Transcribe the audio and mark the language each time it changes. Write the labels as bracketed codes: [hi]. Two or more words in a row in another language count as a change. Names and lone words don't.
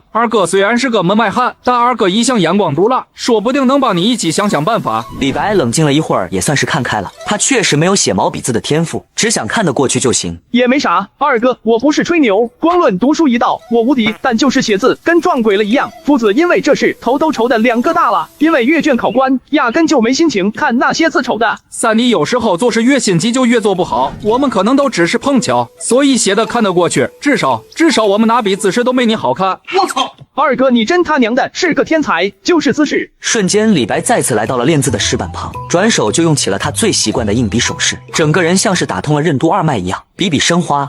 [zh] 二哥雖然是個門外漢，但二哥一向眼光毒辣，說不定能幫你一起想想辦法。李白冷靜了一會兒，也算是看開了，他確實沒有寫毛筆字的天賦，只想看得過去就行。也沒啥，二哥，我不是吹牛，光論讀書一道，我無敵，但就是寫字跟撞鬼了一樣。夫子因為這事頭都愁得兩個大了，因為閱卷考官壓根就沒心情看那些字醜的。三弟有時候做事越心急就越做不好，我們可能都只是碰巧，所以寫的看得過去，至少我們拿筆姿勢都沒你好看。我操，二哥你真他娘的是個天才，就是姿勢。瞬間李白再次來到了練字的石板旁，轉手就用起了他最習慣的硬筆手勢，整個人像是打通了任督二脈一樣，筆筆生花。